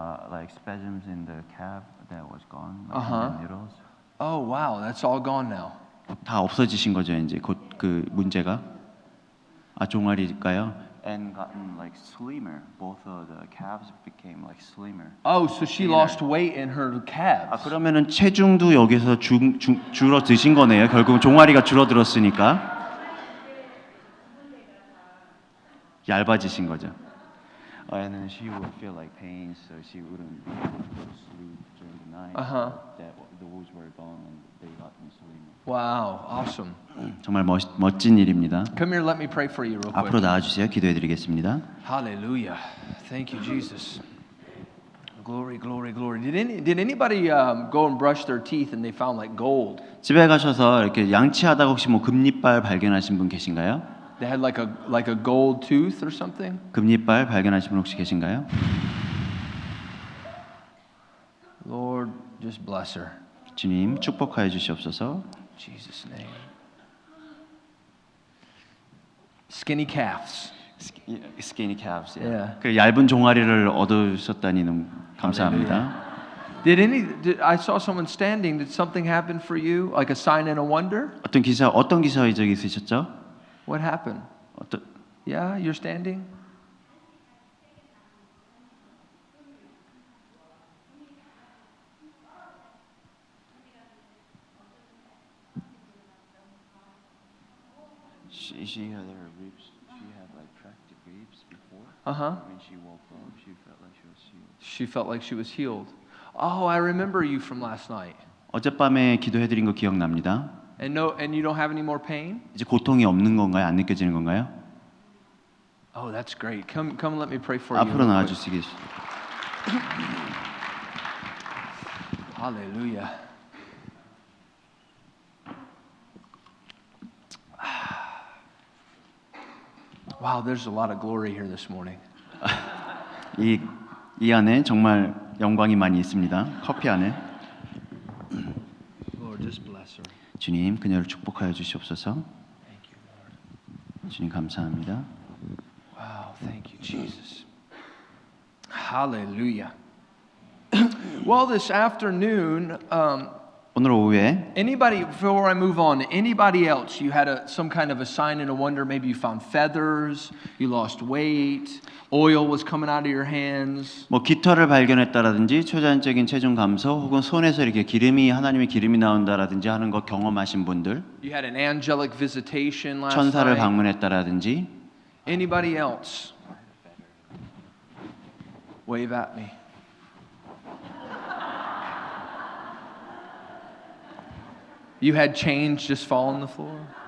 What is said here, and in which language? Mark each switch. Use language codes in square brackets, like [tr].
[en] Like spasms in the calf that was gone, like the needles. Oh wow, that's all gone now. [ko] 다 없어지신 거죠 이제 곧 그 문제가. 종아리일까요? [en] And gotten like slimmer. Both of the calves became like slimmer. Oh, so she lost weight in her calves. [ko] 그러면은 체중도 여기서 줄어드신 거네요. 결국 종아리가 줄어들었으니까 얇아지신 거죠. [en] And then she would feel like pain, so she wouldn't be able to go to sleep during the night. That the wounds were gone and they got slimmer. Wow, awesome. [ko] 정말 멋진 일입니다. [en] Come here, let me pray for you real [ko] 앞으로 [en] quick. [ko] 나와주세요. 기도해드리겠습니다. [en] Hallelujah. Thank you, Jesus. Glory. Did anybody go and brush their teeth and they found like gold? [ko] 집에 가셔서 이렇게 양치하다가 혹시 뭐 금리빨 발견하신 분 계신가요? [en] They had like a gold tooth or something? [ko] 금리빨 발견하신 분 혹시 계신가요? [en] Lord, just bless her. [ko] 주님 축복하여 주시옵소서. [en] In Jesus' name. Skinny calves. Skinny calves. Yeah. [ko] 그 얇은 종아리를 얻으셨다니 너무 감사합니다. [en] I saw someone standing. Did something happen for you? Like a sign and a wonder? [ko] 어떤 기사 이적이 있으셨죠? [en] What happened? Yeah, you're standing? She had her ribs. She had like ribs before. Uh-huh. When she woke up, she felt like she was healed. She felt like she was healed. Oh, I remember you from last night. [ko] 어젯밤에 기도해드린 거 기억납니다. [en] And you don't have any more pain? [ko] 이제 고통이 없는 건가요? 안 느껴지는 건가요? [en] Oh, that's great. Come let me pray for you. [ko] 앞으로 [en] real quick. [ko] 나와주시겠습니다. [en] Hallelujah. Wow, there's a lot of glory here this morning. [ko] 이 안에 정말 영광이 많이 있습니다. 커피 안에. [en] Lord, just bless her. [ko] 주님, 그녀를 축복하여 주시옵소서. [en] Thank you, Lord. [ko] 주님 감사합니다. [en] Wow, thank you, Jesus. Hallelujah. Well, this afternoon, [ko] 오늘 오후에 [en] anybody, before I move on, anybody else, you had some kind of a sign and a wonder, maybe you found feathers, you lost weight, oil was coming out of your hands. [ko] 뭐 깃털을 발견했다라든지 초자연적인 체중 감소 혹은 손에서 이렇게 하나님의 기름이 나온다라든지 하는 거 경험하신 분들, [en] You had an angelic visitation last [ko] 천사를 [en] night. [ko] 방문했다라든지 [en] Anybody else? Wave at me. You had change just fall on the floor?